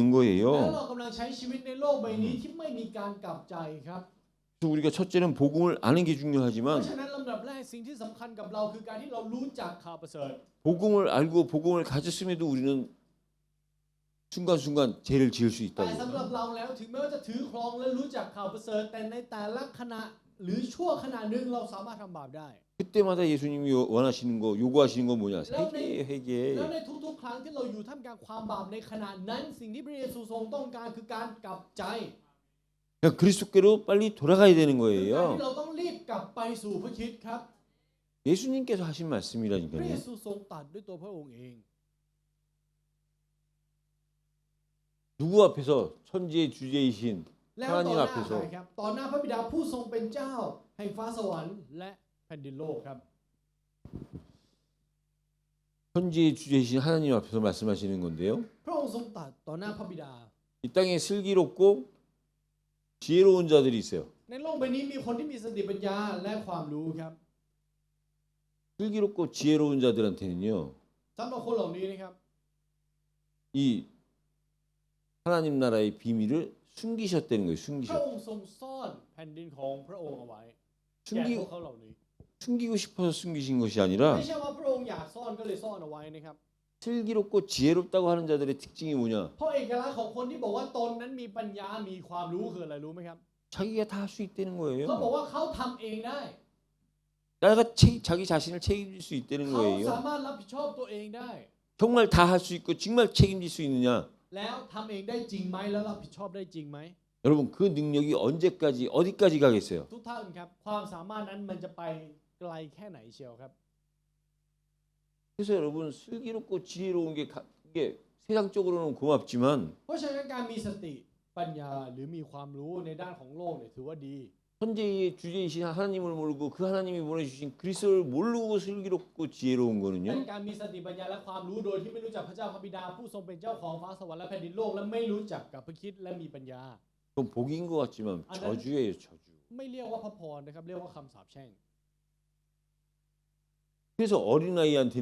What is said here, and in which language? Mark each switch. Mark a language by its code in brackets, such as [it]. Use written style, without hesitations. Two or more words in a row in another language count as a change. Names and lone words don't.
[th] แล้ว [ko] 거예요. [th] เรากำลังใช้ชีวิตในโลกใบนี้ที่ไม่มีการกลับใจครับ [ko] 그래서 우리가 첫째는 복음을 아는 게 [th] เพ [ko] 중요하지만 [th] ราะฉะนั้นลำดับแรกสิ่งที่สำคัญกับเราคือการที่เรารู้จักข่าวประเสริฐ [ko] 복음을 알고 복음을 가졌음에도 우리는 순간순간 죄를 지을 수 [th] แต่ [ko] 있다고. [th] สำหรับเราแล้วถึงแม้ว่าจะถือครองและรู้จักข่าวประเสริฐแต่ในแต่ละขณะหรือชั่วขณะหนึ่งเราสามารถทำบาปได้ [ko] 그때마다 예수님이 원하시는 거, 요구하시는 건 뭐냐? 회개해, [th] แล้ว [ko] 회개해. [th] ในทุกๆครั้งที่เราอยู่ท่ามกลางความบาปในขณะนั้นสิ่งที่พระเยซูทรงต้องการคือการกลับใจ [ko] 그러니까 그리스도께로 빨리 돌아가야 되는 [th] คือการที่ [ko] 거예요. [th] เราต้องรีบกลับไปสู่พระคริสต์ครับ [ko] 예수님께서 하신 [th] พระเย [ko] 말씀이라니까요. [th] ซูทรงตรัสด้วยตัวพระองค์เอง [ko] 누구 앞에서 천지의 주제이신 [th] แล้วต่อ [ko] 하나님 [th] หน้า [ko] 앞에서 [th] ใครครับต่อหน้าพระบิดาผู้ทรงเป็นเจ้าแห่งฟ้าสวรรค์และแผ่นดินโลกครับ [ko] 천지의 주제이신 하나님 앞에서 말씀하시는 건데요. [th] พระองค์ทรงตรัสต่อหน้าพระบิดา [ko] 이 땅에 슬기롭고 지혜로운 자들이 있어요. [th] ในโลกใบนี้มีคนที่มีสติปัญญาและความรู้ครับ [ko] 슬기롭고 지혜로운 자들한테는요. [th] สำหรับคนเหล่านี้นะครับ [ko] 이 하나님 나라의 비밀을 숨기셨다는 거예요. [th] พระ [ko] 숨기셨. [th] องค์ทรงซ่อนแผ่นดินของพระองค์เอาไว้แก่พวก [ko] 숨기고 [th] เขาเหล่านี้ [ko] 숨기고 싶어서 숨기신 것이 아니라 [th] ไม่ใช่ว่าพระองค์อยากซ่อนก็เลยซ่อนเอาไว้นะครับ [ko] 슬기롭고 지혜롭다고 하는 자들의 특징이 뭐냐? [th] เพราะเอกลักษณ์ของคนที่บอกว่าตนนั้นมีปัญญา มีความรู้คืออะไรรู้ไหมครับ [ko] 자기가 다 할 수 있다는 [th] เขาบอก [ko] 거예요. [th] ว่าเขาทำเองได้ [ko] 내가 자기 자신을 책임질 수 있다는 [th] เขา [ko] 거예요. [th] สามารถรับผิดชอบตัวเองได้ [ko] 정말 다 할 수 있고 정말 책임질 수 있느냐? [th] แล้วทำเองได้จริงไหมแล้วรับผิดชอบได้จริงไหม [ko] 여러분 그 능력이 언제까지 어디까지 가겠어요? [th] ทุกท่านครับความสามารถนั้นมันจะไปไกลแค่ไหนเชียวครับ [ko] 그래서 여러분 슬기롭고 지혜로운 이게 세상적으로는 고맙지만 [th] เพราะฉะนั้นการมีสติปัญญาหรือมีความรู้ในด้านของโลกเนี่ยถือว่าดี [ko] 현재의 주제이신 하나님을 모르고 그 하나님이 보내주신 그리스도를 모르고 슬기롭고 지혜로운 [th] แต่ [ko] 거는요. [th] การมีสติปัญญาและความรู้โดยที่ไม่รู้จักพระเจ้าพระบิดาผู้ทรงเป็นเจ้าของฟ้าสวรรค์และแผ่นดินโลกและไม่รู้จักกับพระคริสต์และมีปัญญา [ko] 그건 복인 것 같지만 저주예요, 저주. [th] ไม่เรียกว่าพระพรนะครับเรียกว่าคำสาปแช่ง [ko] 그래서 어린아이한테는